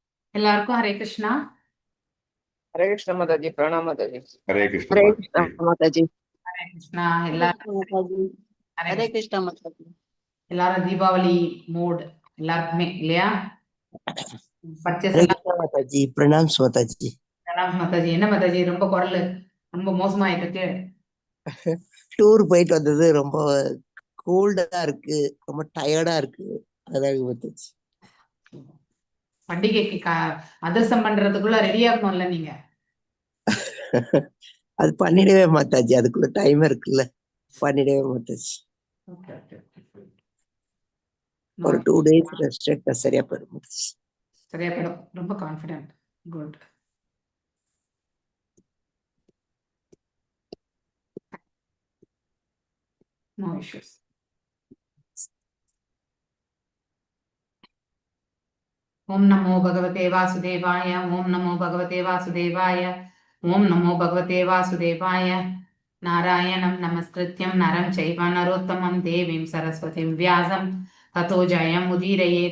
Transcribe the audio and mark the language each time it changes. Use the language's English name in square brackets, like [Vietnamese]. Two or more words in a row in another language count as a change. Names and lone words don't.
[Tamil] எல்லாருக்கும் ஹரே கிருஷ்ணா. [Hindi] हरे कृष्ण माताजी, प्रणाम माताजी। हरे कृष्ण हरे माता कृष्ण माताजी। [Tamil] ஹரே கிருஷ்ணா. [Hindi] हरे [Tamil] எல்லாரும் [Hindi] कृष्ण माताजी। [Tamil] ஹரே [Hindi] हरे [Tamil] கிருஷ்ணா. [Hindi] कृष्ण माताजी। [Tamil] எல்லாரும் தீபாவளி மூட் எல்லாருக்குமே இல்லையா? பர்ச்சேஸ் [Hindi] हरे [Tamil] எல்லாம் [Hindi] कृष्णा माता जी, प्रणाम माता जी। [Tamil] பிரणाம் மாதாஜி. என்ன மாதாஜி ரொம்ப குரல் ரொம்ப மோசமாயிருக்கு? டூர் போயிட்டு வந்தது ரொம்ப கோல்டா இருக்கு, ரொம்ப டயர்டா இருக்கு. அதான் மாத்தாஜி. பண்டிகைக்கு அதிரசம் பண்றதுக்குள்ள ரெடி ஆகணும்ல நீங்க. அது பண்ணிடவே மாத்தாஜி, அதுக்குள்ள டைம் இருக்குல்ல, பண்ணிடவே மாத்தாஜி. ஓகே ஓகே ஓகே. ஒரு 2 days ரெஸ்ட் எடுத்தா சரியா போயிடும் மாத்தாஜி. சரியா போயிடும். ரொம்ப கான்ஃபிடென்ட். குட். [English] no issues. [Sanskrit] ओम नमो भगवते वासुदेवाय। ओम नमो भगवते वासुदेवाय। ओम नमो भगवते वासुदेवाय। नारायणं नमस्कृत्यं नरं चैव नरोत्तमं देवीं सरस्वतीं व्यासं ततो जयमुदीरयेत्।